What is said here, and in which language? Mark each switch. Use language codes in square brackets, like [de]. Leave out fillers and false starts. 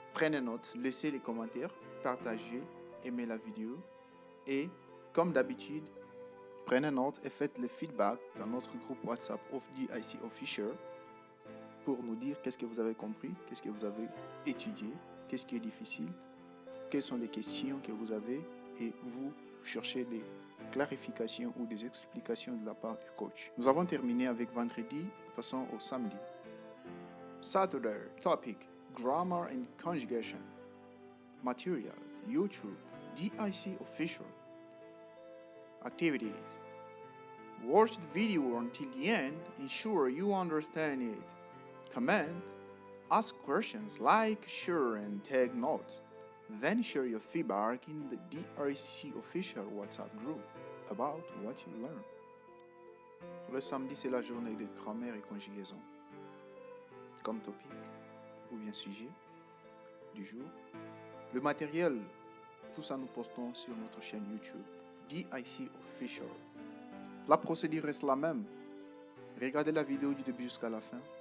[fr] Prenez note, laissez les commentaires, partagez, aimez la vidéo et, comme d'habitude, prenez note et faites le feedback dans notre groupe WhatsApp of DIC Official pour nous dire qu'est-ce que vous avez compris, qu'est-ce que vous avez étudié, qu'est-ce qui est difficile, quelles sont les questions que vous avez et vous cherchez des clarifications ou des explications de la part du coach. Nous avons terminé avec vendredi, passons au samedi. [en] Saturday, topic, grammar and conjugation. Material, YouTube, DIC Official. Activities. Watch the video until the end, ensure you understand it. Comment, ask questions, like, share and take notes. Then share your feedback in the DIC Official WhatsApp group about what you learned. [fr] Le samedi, c'est la journée de grammaire et conjugaison. Comme topic ou bien sujet du jour. Le matériel, tout ça nous postons sur notre chaîne YouTube DIC Official. La procédure reste la même. Regardez la vidéo du début jusqu'à la fin.